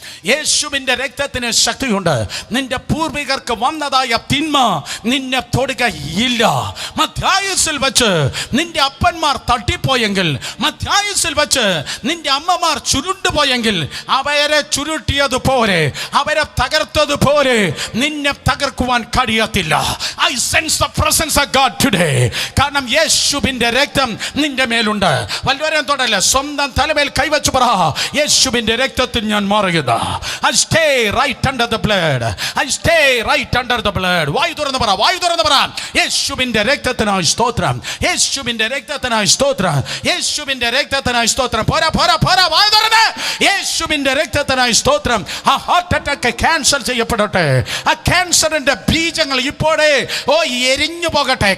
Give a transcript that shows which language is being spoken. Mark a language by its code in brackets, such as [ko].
[ml] യേശുവിൻ്റെ രക്തത്തിന് ശക്തിയുണ്ട്. നിന്റെ പൂർവികർക്ക് വന്നതായ തിന്മ നിന്നെ തൊടുകയില്ല. മധ്യായുസ്സിൽ വെച്ച് നിന്റെ അപ്പന്മാർ തട്ടിപ്പോയെങ്കിൽ, മധ്യായുസ്സിൽ വെച്ച് നിന്റെ അമ്മമാർ ചുരുണ്ടുപോയെങ്കിൽ, അവരെ ചുരുട്ടിയതുപോലെ, അവരെ തകർത്തതുപോലെ നിന്നെ തകർക്കുവാൻ കഴിയത്തില്ല. [en] I sense the presence of God today. [ml] കാരണം യേശുവിൻ്റെ രക്തം നിന്റെ മേലുണ്ട്. വല്ലവരെയും തൊടല്ല, സ്വന്തം തലമേൽ കൈവച്ച് പറ, യേശുവിൻ്റെ രക്തത്തിൽ ഞാൻ മാറുകയില്ല. [en] I stay right under the blood. I stay right under the blood. [ml] വായു തുറന്ന് പറ, വായു തുറന്ന് പറ, യേശുവിൻ്റെ രക്തത്തിനായി സ്തോത്രം, യേശുവിൻ്റെ രക്തത്തിനായി സ്തോത്രം, യേശുവിൻ്റെ രക്തത്തിനായി സ്തോത്രം. പോരാ പോരാ പോരാ, വായു തുറന്ന്, യേശുവിൻ്റെ രക്തത്തിനായി സ്തോത്രം. ആ ഹാർട്ട് അറ്റാക്ക് ക്യാൻസൽ ചെയ്യപ്പെടട്ടെ. ആ ക്യാൻസറിന്റെ ബീജങ്ങൾ ഇപ്പോഴേ എരിഞ്ഞു പോകട്ടെ.